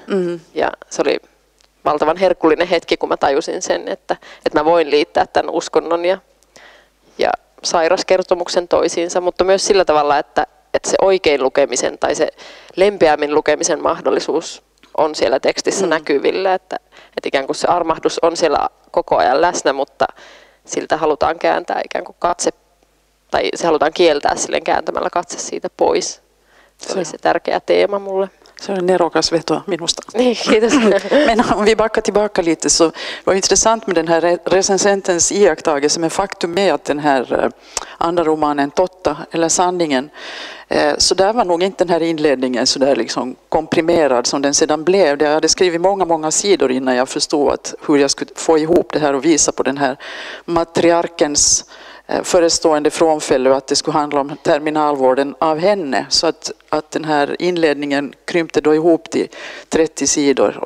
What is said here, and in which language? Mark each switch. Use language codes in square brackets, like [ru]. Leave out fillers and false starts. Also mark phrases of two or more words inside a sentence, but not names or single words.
[fi] Ja se oli valtavan herkullinen hetki, kun mä tajusin sen, että mä voin liittää tämän uskonnon ja sairaskertomuksen toisiinsa, mutta myös sillä tavalla, että se oikein lukemisen tai se lempeämmin lukemisen mahdollisuus on siellä tekstissä näkyvillä, että ikään kuin se armahdus on siellä koko ajan läsnä, mutta siltä halutaan kääntää ikään kuin katse tai se halutaan kieltää silleen kääntämällä katse siitä pois. Se oli se tärkeä teema mulle. [sv] Så är [fi] nerokas veto minusta. Niin, kiitos. [sv] Men om vi backar tillbaka lite så var det intressant med den här recensentens iakttagelse, men faktum är att den här andra romanen Totta eller sanningen, så där var nog inte den här inledningen så där liksom komprimerad som den sedan blev. Jag hade skrivit många sidor innan jag förstod hur jag skulle få ihop det här och visa på den här matriarkens förestående frånfälle och att det skulle handla om terminalvården av henne, så att den här inledningen krympte då ihop till 30 sidor.